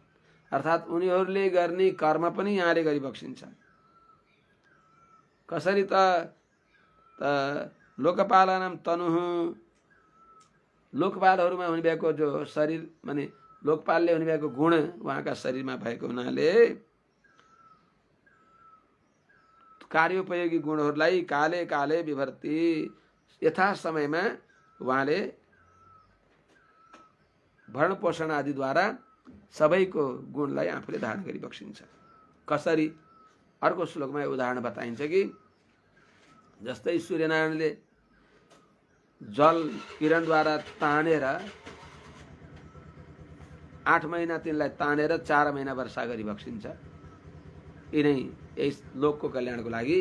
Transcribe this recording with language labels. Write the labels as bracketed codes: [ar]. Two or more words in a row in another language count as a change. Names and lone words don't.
[ne] अर्थात् उनीहरूले गर्ने कर्म पनि यहाँले गरी बक्सिन्छ। कसरी त [sa] लोकपालानां तनुः, [ne] लोकपालहरूमा हुने भएको जो शरीर माने लोकपालले हुने भएको गुण उहाँका शरीरमा भएको हुनाले कार्योपयोगी गुणहरूलाई [sa] काले काले विभर्ति, [ne] यथा समयमा उहाँले भरण पोषण आदिद्वारा सबैको गुणलाई आफूले धारण गरी बक्सिन्छ। कसरी? अर्को श्लोकमा उदाहरण बताइन्छ कि जस्तै सूर्यनारायणले जल किरणद्वारा तानेर 8 महिना तिनलाई तानेर 4 महिना वर्षा गरी बक्सिन्छ, यिनै यस लोकको कल्याणको लागि।